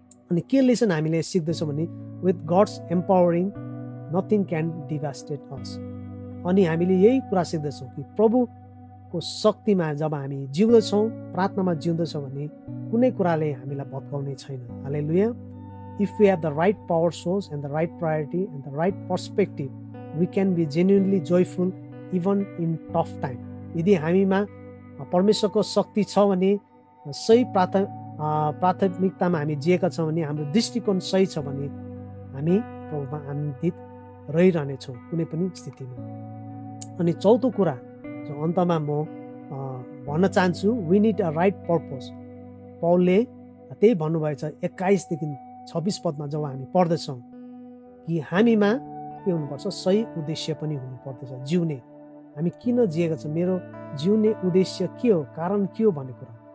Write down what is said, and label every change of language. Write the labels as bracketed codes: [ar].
[ne] अनि के लेसन हामीले सिक्दछौँ भने [en] With God's empowering nothing can devastate us. [ne] अनि हामीले यही कुरा सिक्दछौँ कि प्रभुको शक्तिमा जब हामी जिउँदछौँ, प्रार्थनामा जिउँदछौँ भने कुनै कुराले हामीलाई भत्काउने छैन। हालेलुया। [en] If we have the right power source and the right priority and the right perspective we can be genuinely joyful even in tough time. [ne] यदि हामीमा परमेश्वरको शक्ति छ भने, सही प्राथमिकतामा हामी जिएका छौँ भने, हाम्रो दृष्टिकोण सही छ भने हामी प्रभुमा आनन्दित रहिरहनेछौँ कुनै पनि स्थितिमा। अनि चौथो कुरा जो अन्तमा म भन्न चाहन्छु, [en] We need a right purpose. [ne] पौलले त्यही भन्नुभएको छ 21 देखि 26 पदमा जब हामी पढ्दछौँ कि हामीमा के हुनुपर्छ, सही उद्देश्य पनि हुनुपर्दछ जिउने। हामी किन जिएका छौँ, मेरो जिउने उद्देश्य के हो, कारण के हो भन्ने कुरा।